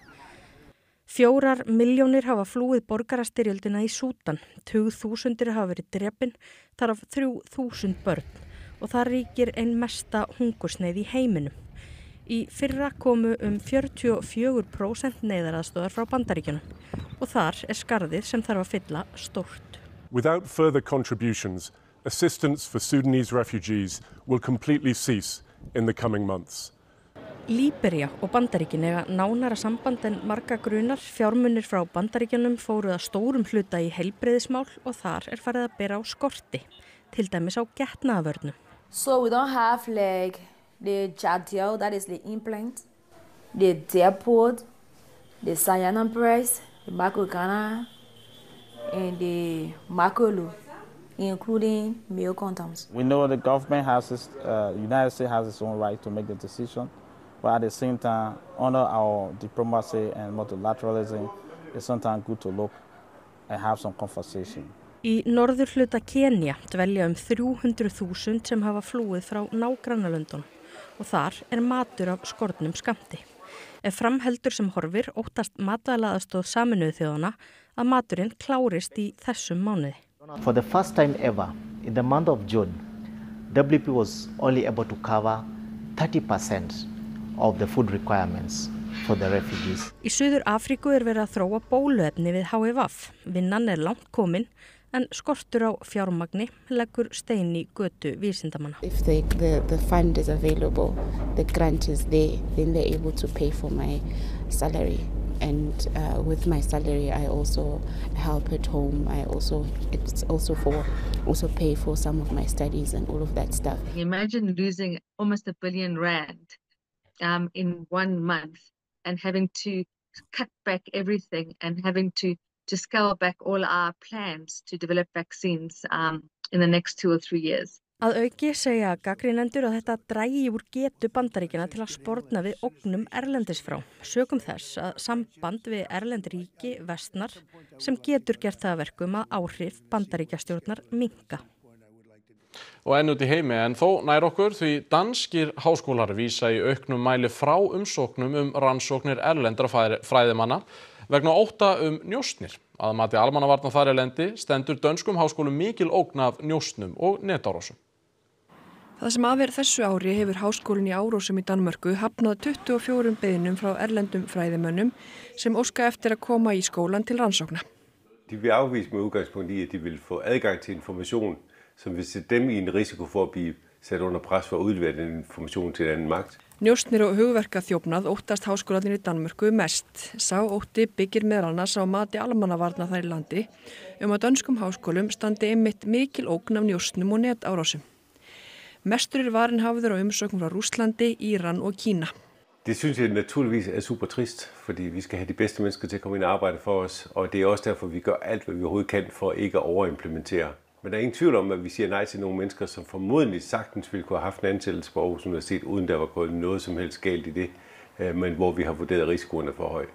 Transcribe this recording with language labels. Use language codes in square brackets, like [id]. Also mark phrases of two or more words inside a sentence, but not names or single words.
[is] 4 milljónir hafa flúið borgarastyrjöldina í Súdan, 20.000 hafa verið drepin, þar af 3.000 börn og það ríkir ein mesta hungursneið í heiminum. Í fyrra komu 44% neyðaraðstoðar frá Bandaríkjunum og þar er skarðið sem þarf að fylla stórt. [en] Without further contributions, assistance for Sudanese refugees will completely cease in the coming months. [is] Líbería og Bandaríkin eiga nánara samband en marga grunar. Fjármunir frá Bandaríkjunum fóru að stórum hluta í heilbrigðismál og þar er farið að bera á skorti, til dæmis á getnaðarvörnum. [en] So we don't have like the Jadiel, that is the implant, the Deadpod, the cyanide breast, the Macrocana, and the Macrolu, including male condoms. We know the government has United States has its own right to make the decision, but at the same time, under our diplomacy and multilateralism, it's sometimes good to look and have some conversation. [is] Í norðurhluta Kenía dvelja 300.000 sem hafa flúið frá nágrannalöndunum og þar er matur af skornum skammti. Ef framheldur sem horfir óttast matvælaaðstoð Sameinuðu þjóðanna að maturinn klárist í þessum mánuði. [en] For the first time ever, in the month of June, WP was only able to cover 30% of the food requirements for the refugees. [is] Í Suður Afríku er verið að þróa bóluefni við HIV. Vinnan er langt komin en skortur á fjármagni leggur stein í götu vísindamanna. [en] If the fund is available, the grant is there, then they're able to pay for my salary. And with my salary, I also help at home. It's also pay for some of my studies and all of that stuff. Imagine losing almost R1 billion in 1 month and having to cut back everything and having to scale back all our plans to develop vaccines in the next 2 or 3 years. [is] Að auki segja gagnrýnendur að þetta dragi úr getu Bandaríkjanna til að sporna við ógnum erlendis frá. Sökum þess að samband við erlend ríki versnar sem getur gert það að verkum að áhrif Bandaríkjastjórnar minnka. Og enn út í heimi en þó nær okkur því danskir háskólar vísa í auknum mæli frá umsóknum rannsóknir erlendra fræðimanna vegna ótta njósnir. Að mati almannavarna þar erlendi stendur dönskum háskólum mikil ógn af njósnum og netárásum. Það sem af þessu ári hefur háskólinn í Árósum í Danmörku hafnað 24 beiðnum frá erlendum fræðimönnum sem óska eftir að koma í skólan til rannsókna. [da] De vil afvise med udgangspunkt i, at de vil få adgang til information, som vil sætte dem i en risiko for at blive sat under pres for at udlevere den information til en anden magt. [is] Njósnir og hugverkaþjófnað óttast háskólarnir í Danmörku mest. Sá ótti byggir meðal annars á mati almannavarna þar í landi að dönskum háskólum standi einmitt mikil ógn af njósnum og netárásum. Mestur varin hafður á umsóknum fra Russlandi, Iran og Kína. [da] Det synes jeg naturligvis er super trist, fordi vi skal have de bedste mennesker til at komme ind og arbejde for os, og det er også derfor, vi gør alt, hvad vi overhovedet kan for ikke at overimplementere. Men der er ingen tvivl om, at vi siger nej til nogle mennesker, som formodentlig sagtens ville kunne have haft en ansættelse på Aarhus Universitet, uden der var gået noget som helst galt i det, men hvor vi har vurderet risikoerne for høj.